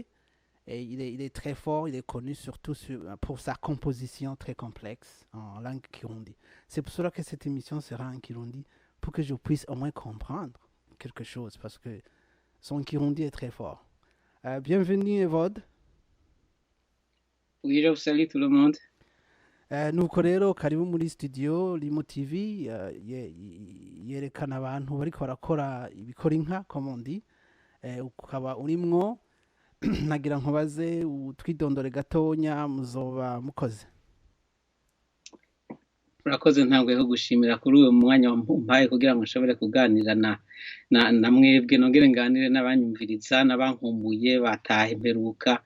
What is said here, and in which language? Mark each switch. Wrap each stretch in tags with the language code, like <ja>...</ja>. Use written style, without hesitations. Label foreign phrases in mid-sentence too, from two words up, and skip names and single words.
<fr>Et il est très fort, il est connu surtout pour sa composition très complexe en langue kirundi. C'est pour cela que cette émission sera en kirundi, pour que je puisse au moins comprendre quelque chose, parce que son kirundi est très fort. Bienvenue Evode. Oui, salut tout le monde.</fr> <rn>Nuko rero karibu muri studio Limo TV yerekana abantu bariko barakora ibikora inka</rn> <fr>comme on dit,</fr> <rn>ukaba urimwo. Nagira nkubaze utwidondore gatonya muzoba mukoze. Urakoze ntabwo yo gushimira kuri uyu mwanya wampaye kugira ngo nshobore kuganira na mwebwe nongere nganire n'abanyumviriza n'abankumbuye bataha imperuka.</rn>